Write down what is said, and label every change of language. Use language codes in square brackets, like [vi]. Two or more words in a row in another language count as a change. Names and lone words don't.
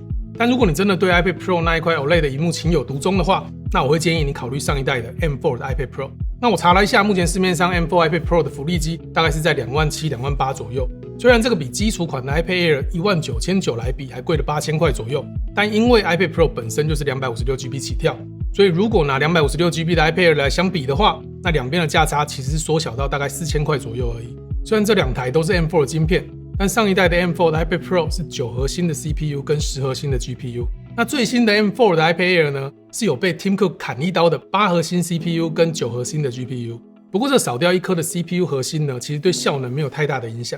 [zh] 但如果你真的對 iPad Pro 那一塊 OLED 的螢幕情有獨鍾的話，那我會建議你考慮上一代的 M4 的 iPad Pro。那我查了一下，目前市面上 M4 iPad Pro 的福利機大概是在27000、28000左右。雖然這個比基礎款的 iPad Air 19900來比還貴了8000塊左右，但因為 iPad Pro 本身就是256GB 起跳， 所以如果拿 256GB 的 iPad Air 來相比的話，那兩邊的價差其實是縮小到大概4000塊左右而已。雖然這兩台都是 M4 的晶片，但上一代的 M4 的 iPad Pro 是9核心的 CPU 跟10核心的 GPU， 那最新的 M4 的 iPad Air 呢，是有被 Tim Cook 砍一刀的8核心 CPU 跟9核心的 GPU。不過這少掉一顆的 CPU 核心呢，其實對效能沒有太大的影響。